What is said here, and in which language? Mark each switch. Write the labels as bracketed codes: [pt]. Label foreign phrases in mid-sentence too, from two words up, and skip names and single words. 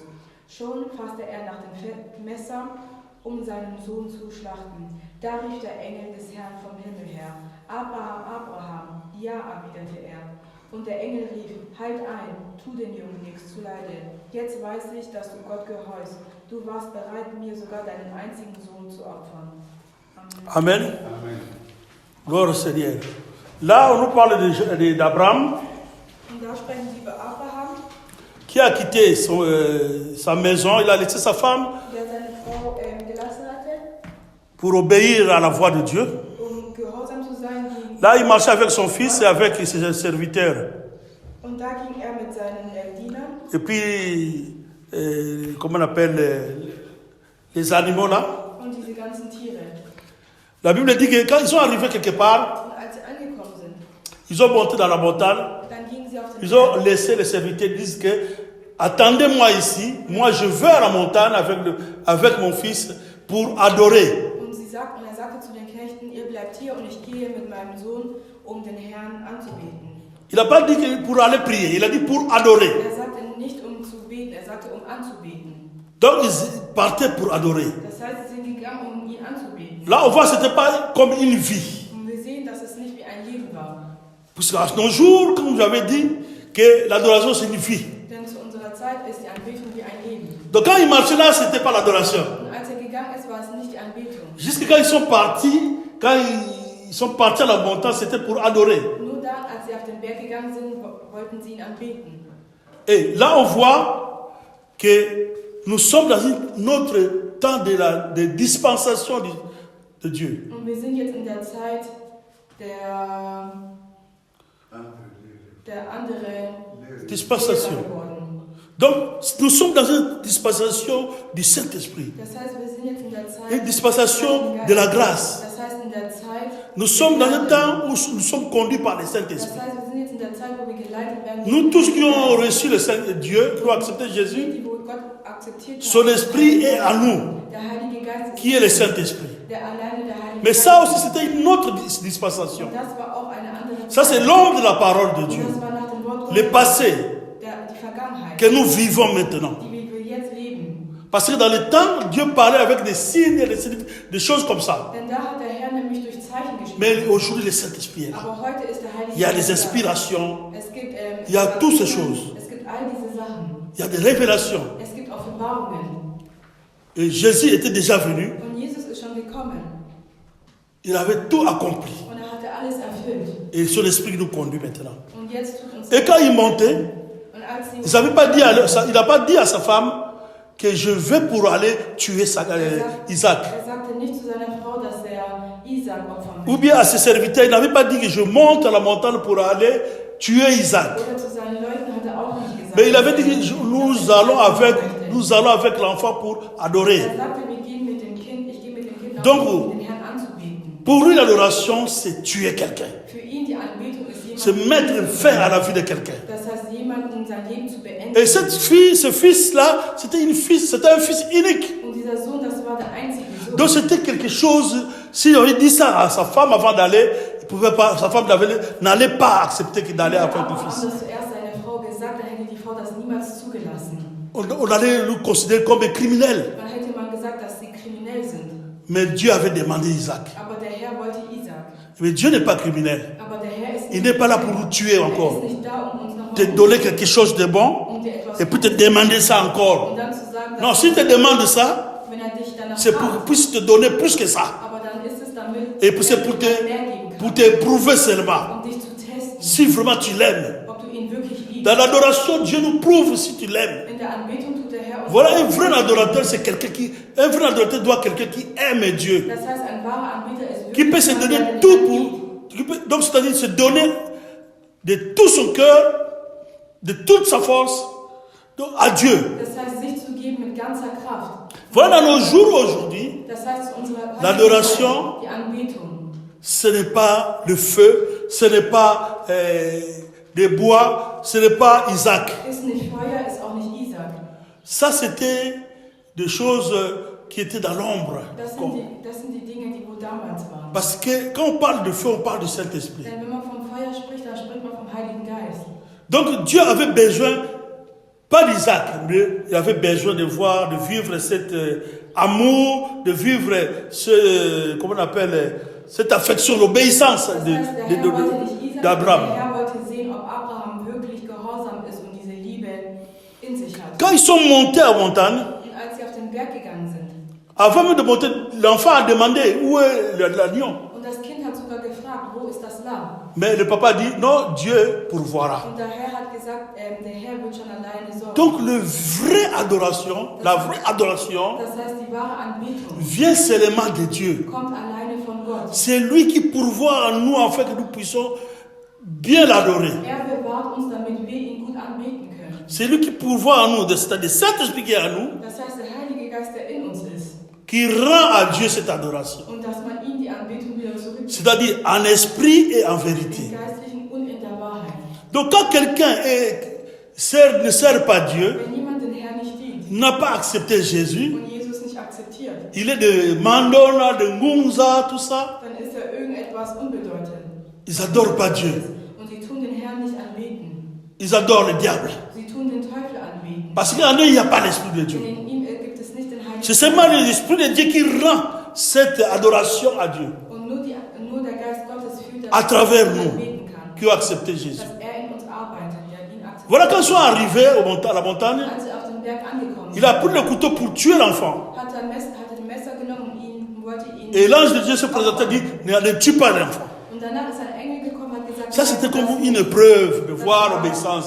[de] Schon fasste er nach dem Messer, um seinen Sohn zu schlachten. Da rief der Engel des Herrn vom Himmel her. Abraham, Abraham, ja, erwiderte er. Und der Engel rief, halt ein, tu den Jungen nichts zuleide. Jetzt weiß ich, dass du Gott gehorchst. Du warst bereit, mir sogar deinen einzigen Sohn zu opfern. Amen. Amen. [fr] Gloire au Seigneur. Là, on nous parle d'Abraham [de] Und da sprechen sie über Abraham, [fr] qui a quitté sa maison, il a laissé sa femme [de] der seine Frau [fr] pour obéir à la voix de Dieu. [de] Gehorsam zu sein. [fr] Là, il marchait avec son fils et avec ses serviteurs. [de] Und da ging mit seinen Dienern. [fr] Et puis, comment on appelle les animaux là? [de] Und diese ganzen Tiere. [fr] La Bible dit que quand ils sont arrivés quelque part, [de] Und als sie angekommen sind, [fr] ils ont monté dans la montagne, [de] dann gingen sie auf den [fr] ils ont laissé les serviteurs, disent que attendez-moi ici, moi je vais à la montagne avec mon fils pour adorer. [de] Und er sagte zu den Knechten, ihr bleibt hier und ich gehe mit meinem Sohn, um den Herrn anzubeten. [fr] Il n'a pas dit que pour aller prier, il a dit pour adorer. [de] Er sagte nicht um zu beten, er sagte um anzubeten. [fr] Donc ils partaient pour adorer. [de] Das heißt, sie sind gegangen, um ihn anzubeten. [fr] Là on voit que ce n'était pas comme une vie. [de] Und wir sehen, dass es nicht wie ein Leben war. [fr] Parce qu'à nos jours, comme j'avais dit, que l'adoration c'est une vie. [de] Denn zu unserer Zeit ist die Anbetung wie ein Leben. [fr] Donc quand ils marchaient là, ce n'était pas l'adoration. [de] Und als gegangen ist, war es nicht die Anbetung. [fr] Jusqu'à quand ils sont partis à la montagne, c'était pour adorer. [de] Nur dann, als sie auf den Berg gegangen sind, wollten sie ihn anbeten. [fr] Et là, on voit que nous sommes dans notre temps de dispensation de Dieu. [de] Und wir sind jetzt in der Zeit der andere Dispensation. geworden. [fr] Donc, nous sommes dans une dispensation du Saint-Esprit. [de] Das heißt, wir sind jetzt in der Zeit [fr] Une dispensation de la grâce. [de] Das heißt, in der Zeit [fr] Nous sommes dans un temps où nous sommes conduits par le [de] Das [fr] Saint-Esprit. [de] heißt, wir sind jetzt in der Zeit, wo wir geleitet werden. [fr] Nous tous qui ont reçu le Saint-Dieu, qui ont accepté Jésus, [de] Die, wo Gott akzeptiert [fr] son [de] hat. [fr] esprit est à nous, [de] Der Heilige Geist [fr] qui est le Saint-Esprit. [de] der alleine der Heilige [fr] Mais [de] Geist [fr] ça [de] ist. [fr] aussi, c'était une autre dispensation. [de] Und das war auch eine andere [fr] Ça, c'est l'ombre de la parole de Dieu. [de] Und das war nach dem Wort [fr] Le [de] Gottes, [fr] passé [de] die Vergangenheit, [fr] que nous vivons maintenant. [de] die wir jetzt leben. [fr] Parce que dans le temps, Dieu parlait avec des signes et des choses comme ça. [de] Denn da hat der Herr nämlich durch Zeichen gesprochen. [fr] Mais aujourd'hui, le Saint-Esprit est là. [de] Aber heute ist der Heilige [fr] Il y a [de] Geist [fr] des [de] da. [fr] inspirations, [de] Es gibt, [fr] il y a toutes ces choses. [de] Es gibt all diese Sachen. [fr] Il y a des révélations. [de] Es gibt Offenbarungen. [fr] Et Jésus était déjà venu. [de] Und Jesus ist schon gekommen. [fr] Il avait tout accompli. [de] Und er hatte alles erfüllt. [fr] Et son esprit nous conduit maintenant. [de] Und jetzt tut uns [fr] Et quand il montait, [de] Und als sie [fr] il n'a pas dit à sa femme que je vais pour aller tuer Isaac. [de] Er sagte nicht zu seiner Frau, dass Isaac opfern [fr] Ou [de] will. [fr] bien à ses serviteurs, il n'avait pas dit que je monte à la montagne pour aller tuer Isaac. [de] Oder zu seinen Leuten hat er auch nicht gesagt. [fr] Mais il avait dit que nous allons avec l'enfant pour adorer. [de] Er sagte, wir gehen mit dem Kind, ich gehe mit dem Kind [fr] Donc, [de] um den Herrn anzubeten. [fr] Pour lui, l'adoration, c'est tuer quelqu'un. [de] Für ihn die Anbetung ist [fr] C'est [de] jemand, [fr] mettre fin à la vie de quelqu'un. [de] das heißt, jemanden sein Leben zu beenden. [fr] Et cette fille, ce fils-là, c'était un fils unique. [de] Und dieser Sohn, das war der einzige Sohn. [fr] Donc c'était quelque chose, si on avait dit ça à sa femme avant d'aller, sa femme n'allait pas accepter d'aller avec le Abraham fils. [de] das zuerst seine Frau gesagt, dann hätte die Frau das niemals zugelassen. [fr] On allait le considérer comme un criminel. [de] Dann hätte man gesagt, dass sie kriminell sind. [fr] Mais Dieu avait demandé Isaac. [de] Aber der Herr wollte Isaac. [fr] Mais Dieu n'est pas criminel. [de] Aber der Herr ist [fr] Il n'est pas là pour nous tuer [de] er [fr] encore. [de] ist nicht da, um uns nochmal [fr] Te donner quelque chose de bon [de] um dir etwas [fr] et puis te demander ça encore. [de] und dann zu sagen, [fr] Non, [de] dass [fr] s'il te demande ça, [de] wenn dich danach [fr] c'est pour qu'il puisse te donner plus que ça. [de] aber dann ist es damit, [fr] Et puis c'est pour [de] mehr geben kann, [fr] te prouver seulement [de] um dich zu testen, [fr] si vraiment tu l'aimes. [de] ob du ihn wirklich liebst. [fr] Dans l'adoration, Dieu nous prouve si tu l'aimes. [de] In der Anbetung tut der Herr uns [fr] Voilà, un vrai adorateur, c'est un vrai adorateur doit quelqu'un qui aime Dieu, [de] Das heißt, ein wahrer Anbeter ist [fr] qui [de] wirklich [fr] peut se [de] jemand, [fr] donner [de] der den [fr] tout [de] Herrn [fr] pour, [de] liebt. [fr] donc c'est-à-dire se donner de tout son cœur, de toute sa force, donc à Dieu. [de] Das heißt, sich zu geben mit ganzer Kraft. [fr] Voilà, dans nos jours aujourd'hui, [de] Das heißt, unsere [fr] L'adoration, [de] die Anbetung, [fr] ce n'est pas le feu, ce n'est pas des bois, ce n'est pas Isaac. [de] ist nicht Feuer, ist auch nicht Isaac. [fr] Ça, c'était des choses qui étaient dans l'ombre. [de] Das sind die Dinge, die wohl damals waren. [fr] Parce que quand on parle de feu, on parle du Saint-Esprit. [de] Denn wenn man vom Feuer spricht, dann spricht man vom Heiligen Geist. [fr] Donc Dieu avait besoin, pas d'Isaac, mais il avait besoin de voir, de vivre cet amour, de vivre comment on appelle, cette affection, l'obéissance [de] Das heißt, der Herr wollte nicht Isaac, [fr] d'Abraham. [de] der Herr wollte sehen, ob Abraham wirklich gehorsam ist und diese Liebe in sich hat. [fr] Quand ils sont montés à montagne, [de] Und als sie auf den Berg gegangen sind, [fr] avant même de monter, l'enfant a demandé où est l'agneau. [de] und das Kind hat sogar gefragt, gefragt, wo ist das Lamm? [fr] Mais le papa dit, non, Dieu pourvoira. [de] Und der Herr hat gesagt, der Herr wird schon alleine sorgen. [fr] Donc, la vraie adoration, [de] Das heißt, die wahre Anbetung [fr] vient seulement de Dieu. [de] kommt alleine von Gott. [fr] C'est lui qui pourvoit en nous afin que nous puissions bien l'adorer. [de] Er bewahrt uns, damit wir ihn gut anbeten können. [fr] C'est lui qui pourvoit en nous, c'est le Saint-Esprit qui est en nous, [de] Das heißt, der Heilige Geist, der in uns ist. [fr] qui rend à Dieu cette adoration. [de] Und dass man ihm die Anbetung wieder zurückgibt. [fr] C'est-à-dire en esprit et en vérité. [de] Im Geistlichen und in der Wahrheit. [fr] Donc quand quelqu'un ne sert pas Dieu, [de] Wenn jemand den Herrn nicht dient [fr] n'a pas accepté Jésus, [de] und Jesus nicht akzeptiert, [fr] il est de Mandona, de Ngunza, tout ça, [de] dann ist er irgendetwas unbedeutend. [fr] ils n'adorent pas Dieu. [de] Und sie tun den Herrn nicht anbeten. [fr] Ils adorent le diable. [de] Sie tun den Teufel anbeten. [fr] Parce qu'en eux, il n'y a pas l'Esprit de [de] Denn [fr] Dieu. [de] in ihm gibt es nicht den Heiligen [fr] C'est seulement l'Esprit de Dieu qui rend cette adoration à Dieu, [de] Und nur der Geist Gottes fühlt, dass [fr] à travers [de] er [fr] nous, [de] anbeten kann. [fr] qui ont accepté Jésus. [de] Dass er in uns arbeitet, der ihn akzeptiert. [fr] Voilà, quand ils sont arrivés à la montagne, [de] Als sie auf den Berg angekommen [fr] il a pris le couteau pour tuer l'enfant. [de] hat er ein Messer genommen und wollte ihn. [fr] Et l'ange de Dieu se présentait et dit, ne tue pas l'enfant. [de] Und danach ist ein Engel gekommen und hat gesagt, [fr] Ça, c'était comme une preuve de voir l'obéissance.